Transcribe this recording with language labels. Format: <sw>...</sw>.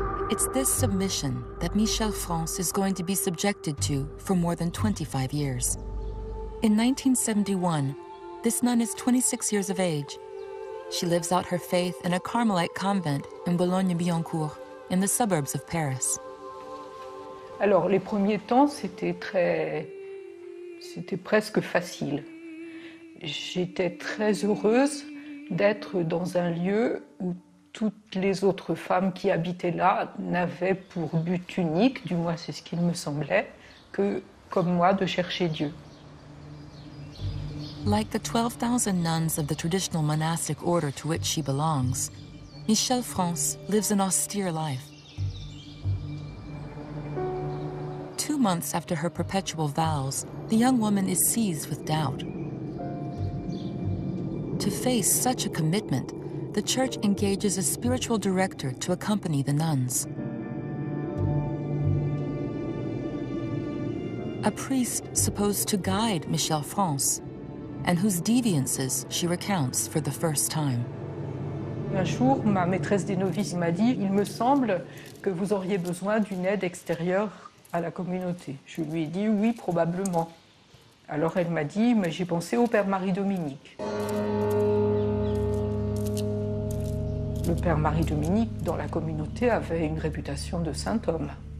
<en>It's this submission that Michel France is going to be subjected to for more than 25 years. In 1971, this nun is 26 years of age. She lives out her faith in a Carmelite convent in Boulogne-Billancourt, in the suburbs of Paris.</en> <fr>Alors, les premiers temps, c'était presque facile. J'étais très heureuse d'être dans un lieu où toutes les autres femmes qui habitaient là n'avaient pour but unique, du moins c'est ce qu'il me semblait, que, comme moi, de chercher Dieu.</fr> <en>Like the 12,000 nuns of the traditional monastic order to which she belongs, Michel France lives an austere life. 2 months after her perpetual vows, the young woman is seized with doubt. To face such a commitment, the church engages a spiritual director to accompany the nuns. a priest supposed to guide Michel France, and whose deviances she recounts for the first time.</en> <fr>Un jour, ma maîtresse des novices m'a dit « Il me semble que vous auriez besoin d'une aide extérieure à la communauté ». Je lui ai dit « Oui, probablement ». Alors elle m'a dit « Mais j'ai pensé au père Marie-Dominique ». Le père Marie-Dominique, dans la communauté, avait une réputation de saint homme.</fr>